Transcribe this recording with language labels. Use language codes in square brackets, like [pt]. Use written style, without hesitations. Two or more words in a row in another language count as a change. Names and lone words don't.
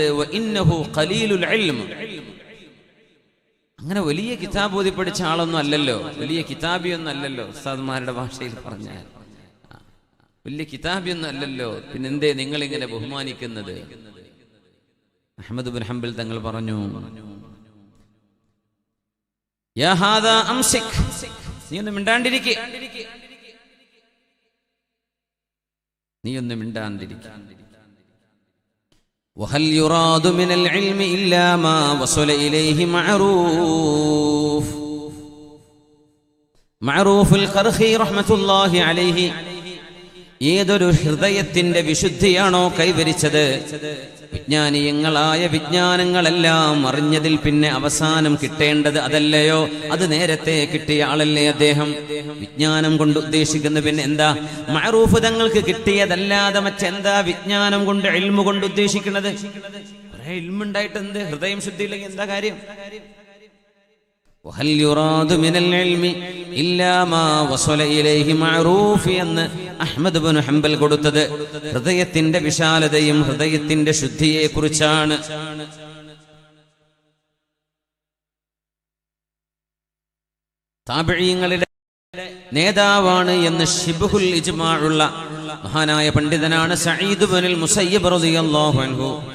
[ar] وإنه قليل العلم, [ml] അങ്ങനെ വലിയ കിതാബ് ഓതി പഠിച്ച ആളൊന്നും അല്ലല്ലോ, വലിയ കിതാബിയൊന്നും അല്ലല്ലോ, ഉസ്താദ്മാരുടെ ഭാഷയിൽ പറഞ്ഞാൽ വലിയ കിതാബിയൊന്നും അല്ലല്ലോ, പിന്നെന്തേ നിങ്ങൾ ഇങ്ങനെ ബഹുമാനിക്കുന്നത്? അഹ്മദ് ബിൻ ഹംബൽ തങ്ങൾ പറഞ്ഞു, [ar] يا هذا أمسك, [ml] നീ ഒന്ന് മിണ്ടാണ്ടിരിക്കുക, നീ ഒന്ന് മിണ്ടാണ്ടിരിക്കുക. [ar] وهل يراد من العلم إلا ما وصل إليه معروف القرخي رحمة الله عليه [ml] ഏതൊരു ഹൃദയത്തിന്റെ വിശുദ്ധിയാണോ കൈവരിച്ചത്, വിജ്ഞാനീയങ്ങളായ വിജ്ഞാനങ്ങളെല്ലാം അറിഞ്ഞതിൽ പിന്നെ അവസാനം കിട്ടേണ്ടത് അതല്ലയോ, അത് നേരത്തെ കിട്ടിയ ആളല്ലേ അദ്ദേഹം. വിജ്ഞാനം കൊണ്ട് ഉദ്ദേശിക്കുന്ന പിന്നെ എന്താ? മഅറൂഫ് തങ്ങൾക്ക് കിട്ടിയതല്ലാതെ മറ്റെന്താ വിജ്ഞാനം കൊണ്ട്, ഇൽമു കൊണ്ട് ഉദ്ദേശിക്കുന്നത്? കുറെ ഇൽമുണ്ടായിട്ട് എന്ത്? ഹൃദയം ശുദ്ധിയില്ലെങ്കിൽ എന്താ കാര്യം? [ar] وهل يراد من العلم إلا ما وصل إليه معروف [ml] എന്ന് അഹ്മദ് ഇബ്നു ഹംബൽ കൊടുത്തത് ഹൃദയത്തിന്റെ വിശാലതയും ഹൃദയത്തിന്റെ ശുദ്ധിയെ കുറിച്ചാണ്. താബിഈങ്ങളുടെ നേതാവാണ് എന്ന് [ar] شبه الإجماع [ml] മഹാനായ പണ്ഡിതനാണ് സഈദ് ഇബ്നുൽ മുസയ്യിബ് [ar] رضي الله عنه.